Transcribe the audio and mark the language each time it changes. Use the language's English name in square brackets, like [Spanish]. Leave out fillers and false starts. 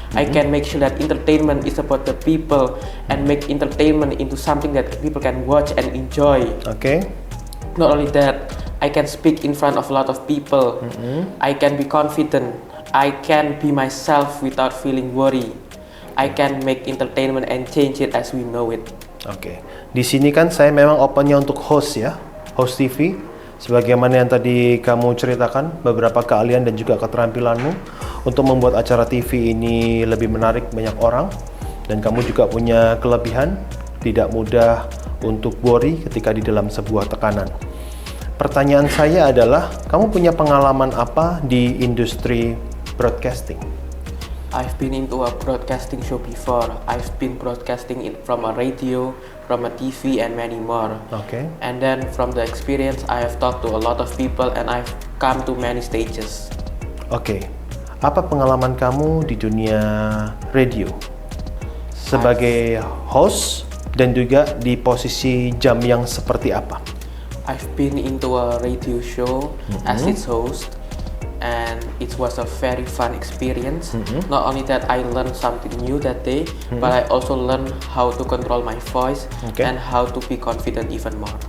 [English] I can make sure that entertainment is about the people and make entertainment into something that people can watch and enjoy. Oke. Not only that, I can speak in front of a lot of people. I can be confident. I can be myself without feeling worry. I can make entertainment and change it as we know it. Oke. [Indonesian] Di sini kan saya memang opennya untuk host ya, host TV. Sebagaimana yang tadi kamu ceritakan, beberapa keahlian dan juga keterampilanmu untuk membuat acara TV ini lebih menarik banyak orang. Dan kamu juga punya kelebihan, tidak mudah untuk worry ketika di dalam sebuah tekanan. Pertanyaan saya adalah, kamu punya pengalaman apa di industri broadcasting? [English] I've been into a broadcasting show before. I've been broadcasting from a radio, from a TV, and many more. Oke. And then from the experience, I have talked to a lot of people and I've come to many stages. [Indonesian] Oke. Apa pengalaman kamu di dunia radio? Sebagai host dan juga di posisi jam yang seperti apa? [English] I've been into a radio show as its host, and it was a very fun experience. Not only that, I learned something new that day, but I also learned how to control my voice and how to be confident even more.